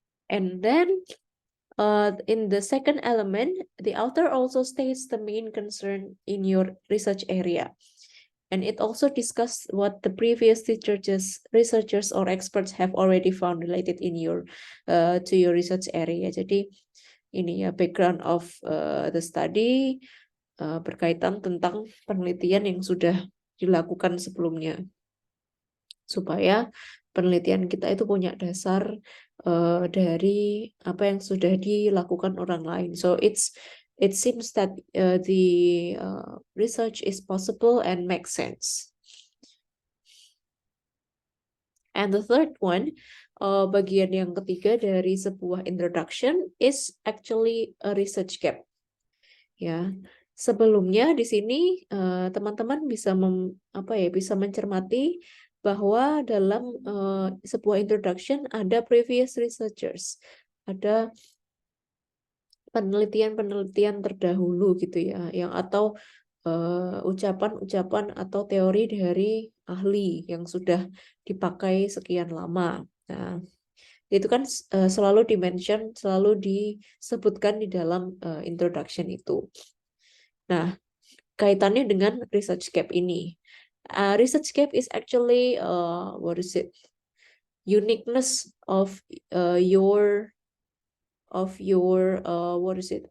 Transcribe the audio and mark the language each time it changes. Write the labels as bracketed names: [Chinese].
[English] And then in the second element, the author also states the main concern in your research area. And it also discuss what the previous researchers or experts have already found related in to your research area. [Indonesian] Jadi ini ya [English] background of the study [Indonesian] berkaitan tentang penelitian yang sudah dilakukan sebelumnya, supaya penelitian kita itu punya dasar dari apa yang sudah dilakukan orang lain. [English] So it seems that the research is possible and makes sense. And the third one, [Indonesian] bagian yang ketiga dari sebuah [English] introduction is actually a research gap. [Indonesian] Ya, sebelumnya di sini teman-teman bisa bisa mencermati bahwa dalam sebuah introduction ada [English] previous researchers, [Indonesian] ada penelitian-penelitian terdahulu gitu ya, yang atau ucapan-ucapan atau teori dari ahli yang sudah dipakai sekian lama. Nah, itu kan selalu dimention, selalu disebutkan di dalam introduction itu. Nah, kaitannya dengan research gap ini. [English] Research gap is actually what is it? Uniqueness of your what is it?